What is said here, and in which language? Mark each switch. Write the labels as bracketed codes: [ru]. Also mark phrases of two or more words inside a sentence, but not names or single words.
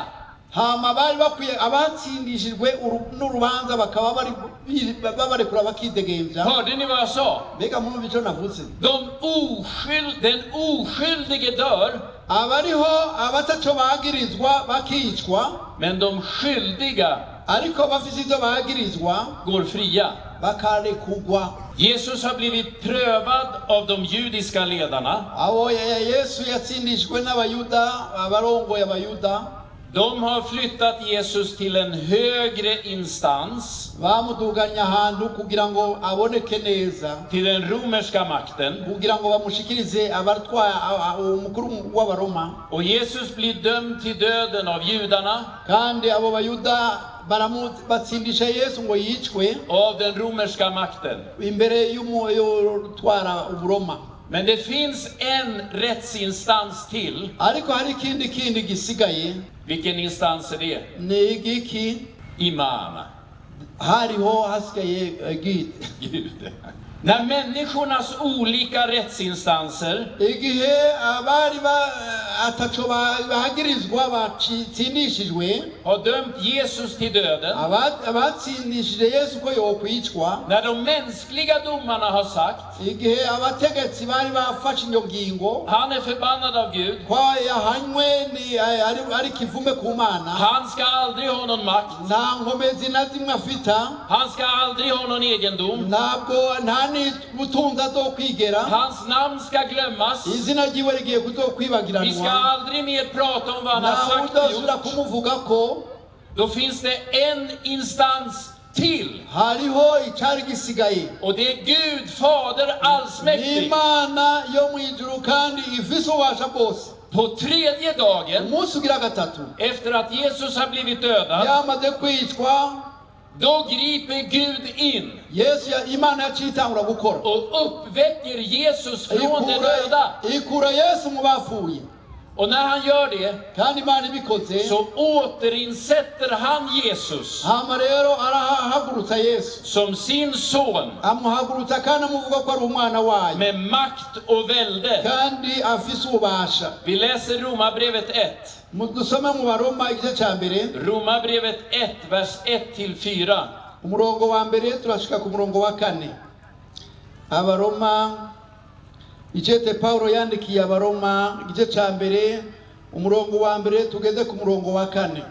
[rn] hama bari bakwiye abatsindishijwe n'urubanza bakaba babarekura bakidegemvya. [sv] Hörde ni vad jag sa? [rn] Mbega mwumva ico navuze? [sv] Den oskyldige dör, [rn] Abariho abataco bagirizwa bakicwa, [sv] men de skyldiga [rn] ariko bafise ivyo bagirizwa [sv] går fria. [rn] bakarekugwa. [sv] Jesus har blivit prövad av de judiska ledarna. [rn] Abo Yesu yatsindishijwe n'Abayuda, abarongoye Abayuda. [sv] De har flyttat Jesus till en högre instans, [rn] Bamuduganya ahantu kugira ngo aboneke neza, [sv] till den romerska makten. [rn] kugira ngo bamushikirize abartwaya umukuru w'Abaroma. [sv] Och Jesus blir dömd till döden av judarna [rn] Kandi abo Bayuda batsindisha Yesu ngo yicwe [sv] och av den romerska makten. [rn] imbere y'umutwara Uburoma. [sv] Men det finns en rättsinstans till. [rn] Ariko hari kindi gisigaye. [sv] Vilken instans är det? [rn] Ni igiki? Imam. Hariho hasigaye [sv] Gud. När människornas olika rättsinstanser [rn] igihe abari ataco bagirizwa batsindishijwe [sv] har dömt Jesus till döden, [rn] abatsindishije Yesu ko yokwicwa, [sv] när de mänskliga domarna har sagt [rn] igihe abategetsi bari bafashe inyo ngingo [sv] han är förbannad av Gud, [rn] ko yahanywe ari kivume ku Mana, [sv] han ska aldrig ha någon makt, [rn] nta nkomezi na zimwe afita, [sv] han ska aldrig ha någon egendom, [rn] nta n'ubutunzi azokwigera, [sv] hans namn ska glömmas, [rn] izina ryiwe rigiye [sv] vi ska [rn] kuzokwibagiranwa, [sv] aldrig mer prata om vad han har [rn] nta [sv] sagt och [rn] udasubira [sv] gjort. [rn] kumuvugako. [sv] Då finns det en instans till, [rn] Hariho icari gisigaye, [sv] och det är Gud Fader allsmäktig. [rn] Imana yo mwijuru kandi ifise ububasha bwose. [sv] På tredje dagen [rn] Umunsi ugira gatatu [sv] efter att Jesus har blivit dödad, [rn] yamaze kwicwa, [sv] då griper Gud in [rn] Yesu Imana yacitangura gukora, [sv] och uppväcker Jesus från de döda. [rn] ikura Yesu mu bapfuye. [sv] Och när han gör det [rn] kandi Imana ibikoze [sv] så återinsätter han Jesus [rn] hama rero arahagurutsa Yesu [sv] som sin son [rn] amuhagurutsa kandi amuvuga ko ari umwana wayo [sv] med makt och välde. [rn] kandi afise ububasha. [sv] Vi läser Romarbrevet 1. [rn] Dusome mu Baroma igice cya mbere [sv] Romarbrevet 1, vers 1-4. [rn] umurongo wa mbere turashika ku murongo wa 4. Abaroma igice Paulo yandikiye Abaroma igice cya mbere umurongo wa mbere tugeze ku murongo wa 4.